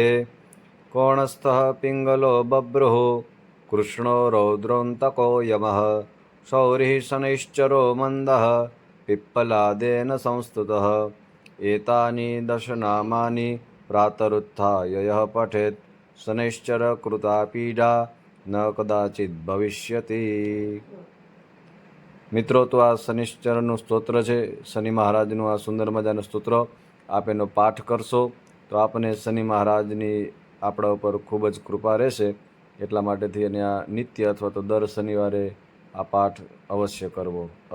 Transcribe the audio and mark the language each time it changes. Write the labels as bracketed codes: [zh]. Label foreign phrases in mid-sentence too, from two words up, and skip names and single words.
[sa] कोणस्थः पिङ्गलो बभ्रुः कृष्णो रौद्रोऽन्तको यमः शौरिः शनैश्चरो मन्दः पिप्पलादेन संस्तुतः। एतानि 10 नामानि प्रातरुत्थाय यः पठेत् शनैश्चरकृता पीडा न कदाचित् भविष्यति। [gu] મિત્રો, તો આ શનિશ્ચરનું સ્તોત્ર છે, શનિ મહારાજનું આ સુંદર મજાનું સ્તોત્ર આપ એનો પાઠ કરશો તો આપને શનિ મહારાજની આપણા ઉપર ખૂબ જ કૃપા રહેશે. એટલા માટેથી એને આ નિત્ય અથવા તો દર શનિવારે આ પાઠ અવશ્ય કરવો.